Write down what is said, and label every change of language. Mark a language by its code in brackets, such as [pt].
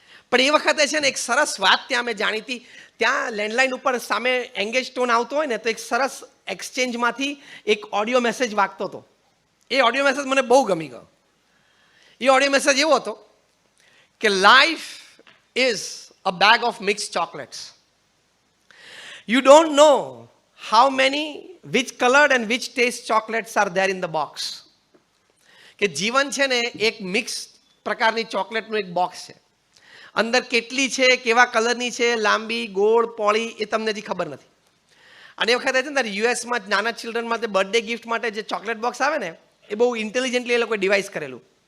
[gu] પણ એ વખતે છે ને એક સરસ વાત ત્યાં અમે જાણી હતી. ત્યાં લેન્ડલાઇન ઉપર સામે એંગેજ ટોન આવતો હોય ને તો એક સરસ એક્સચેન્જમાંથી એક ઓડિયો મેસેજ વાગતો હતો. એ ઓડિયો મેસેજ મને બહુ ગમી ગયો. એ ઓડિયો મેસેજ એવો હતો કે [en] Life is a bag of mixed chocolates. You don't know how many, which colored and which taste chocolates are there in the box. [gu] કે જીવન છે ને એક મિક્સ પ્રકારની ચોકલેટનું એક બોક્સ છે. અંદર કેટલી છે, કેવા કલરની છે, લાંબી, ગોળ, પોળી, એ તમને હજી ખબર નથી. અને એ વખતે છે ને યુએસમાં નાના ચિલ્ડ્રન માટે બર્થડે ગિફ્ટ માટે જે ચોકલેટ બોક્સ આવે ને એ બહુ ઇન્ટેલિજન્ટલી એ લોકોએ ડિવાઇસ કરેલું.